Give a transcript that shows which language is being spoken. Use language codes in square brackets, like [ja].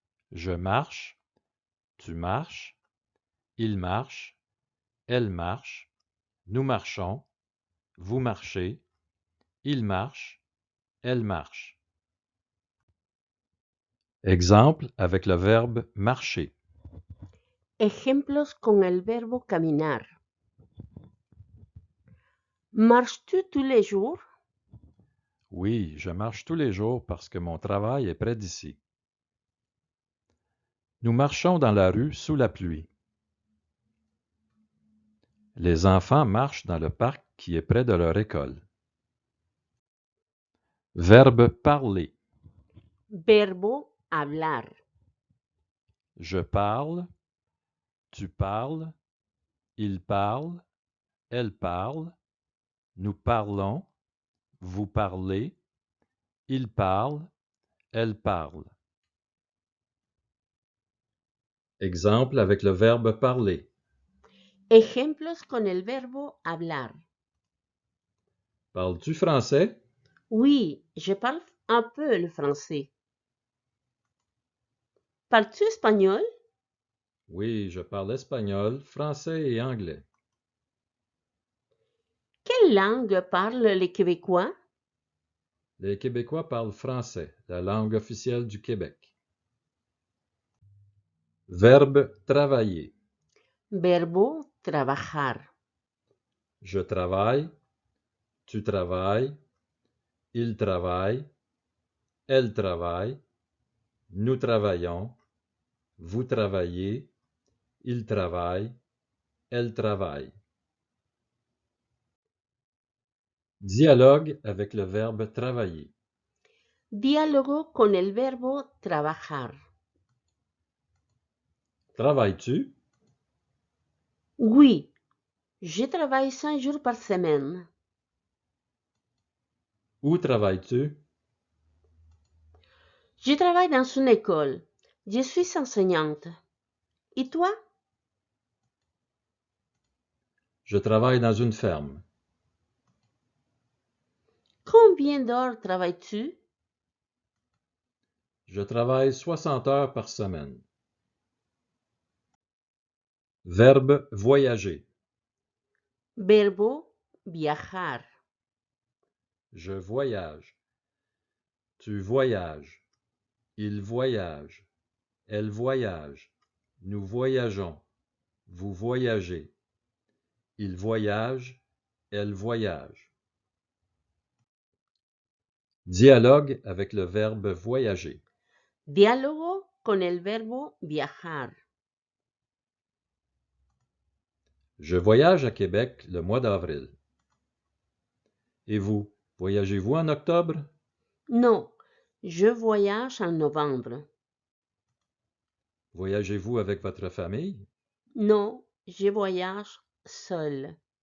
[fr] Je marche. Tu marches. Il marche. Elle marche. Nous marchons. Vous marchez. Il marche. Elle marche. Exemple avec le verbe marcher. [es] Ejemplos con el verbo caminar. [fr] Marches-tu tous les jours? Oui, je marche tous les jours parce que mon travail est près d'ici. Nous marchons dans la rue sous la pluie. Les enfants marchent dans le parc qui est près de leur école. Verbe parler. [es] Verbo hablar. [fr] Je parle, tu parles, il parle, elle parle, nous parlons, vous parlez, il parle, elle parle. Exemple avec le verbe parler. [es] Ejemplos con el verbo hablar. [fr] Parles-tu français? Oui, je parle un peu le français. Parles-tu espagnol? Oui, je parle espagnol, français et anglais. Quelle langue parlent les Québécois? Les Québécois parlent français, la langue officielle du Québec. Verbe travailler. [es] Verbo trabajar. [fr] Je travaille, tu travailles, il travaille, elle travaille, nous travaillons, vous travaillez, il travaille, elle travaille. Dialogue avec le verbe travailler. [es] Diálogo con el verbo trabajar. [fr] Travailles-tu? Oui, je travaille 5 jours par semaine. Où travailles-tu? Je travaille dans une école. Je suis enseignante. Et toi? Je travaille dans une ferme. Combien d'heures travailles-tu? Je travaille 60 heures par semaine. Verbe voyager. [es] Verbo viajar. [fr] Je voyage. Tu voyages. Il voyage. Elle voyage. Nous voyageons. Vous voyagez. Il voyage. Elle voyage. Dialogue avec le verbe voyager. [es] Diálogo con el verbo viajar. [fr] Je voyage à Québec le mois d'avril. Et vous, voyagez-vous en octobre? Non, je voyage en novembre. Voyagez-vous avec votre famille? Non, je voyage seul.